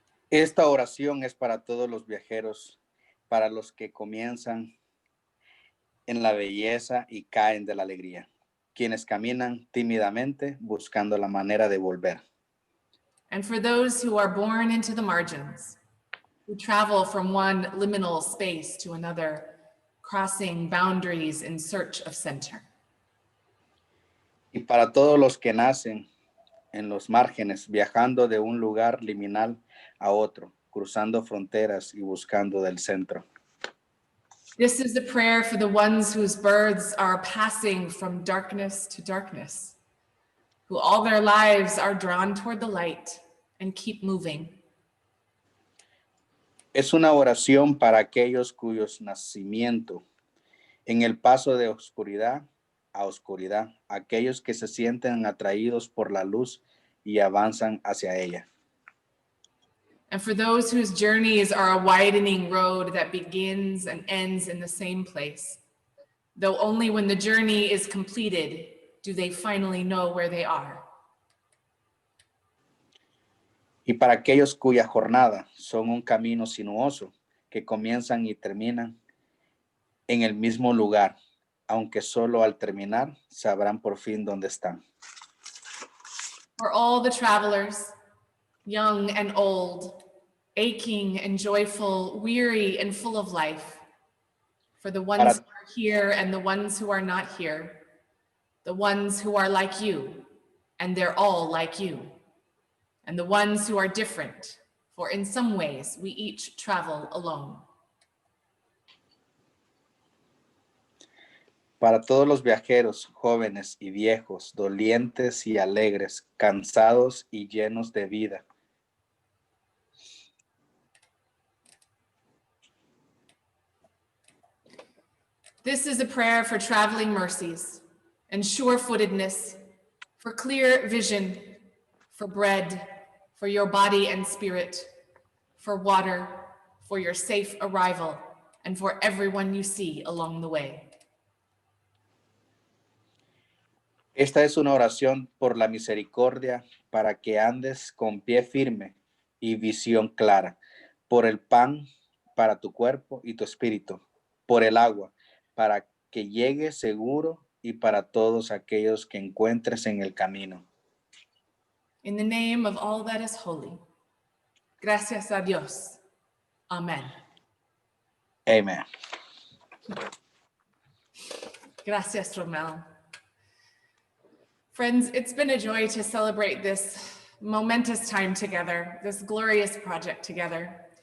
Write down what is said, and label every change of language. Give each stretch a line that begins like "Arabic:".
Spanish: Esta oración es para todos los viajeros, para los que comienzan en la belleza y caen de la alegría, quienes caminan tímidamente buscando la manera de volver.
English: And for those who are born into the margins, who travel from one liminal space to another, crossing boundaries in search of center.
Spanish: Y para todos los que nacen en los márgenes, viajando de un lugar liminal a otro, cruzando fronteras y buscando del centro.
English: This is the prayer for the ones whose births are passing from darkness to darkness, who all their lives are drawn toward the light and keep moving.
Spanish: Es una oración para aquellos cuyos nacimiento en el paso de oscuridad a oscuridad, aquellos que se sienten atraídos por la luz y avanzan hacia ella.
English: And for those whose journeys are a widening road that begins and ends in the same place, though only when the journey is completed do they finally know where they are.
Spanish: Y para aquellos cuya jornada son un camino sinuoso que comienzan y terminan en el mismo lugar, aunque solo al terminar sabrán por fin dónde están.
English: For all the travelers, young and old, aching and joyful, weary and full of life, for the ones who are here and the ones who are not here, the ones who are like you, and they're all like you, and the ones who are different, for in some ways we each travel alone.
Spanish: Para todos los viajeros, jóvenes y viejos, dolientes y alegres, cansados y llenos de vida.
English: This is a prayer for traveling mercies and sure-footedness, for clear vision, for bread, for your body and spirit, for water, for your safe arrival, and for everyone you see along the way.
Spanish: Esta es una oración por la misericordia para que andes con pie firme y visión clara, por el pan para tu cuerpo y tu espíritu, por el agua para que llegue seguro y para todos aquellos que encuentres en el camino.
English: In the name of all that is holy.
Spanish: Gracias a Dios. Amen.
English: Amen.
Spanish: Gracias, Romel.
English: Friends, it's been a joy to celebrate this momentous time together, this glorious project together.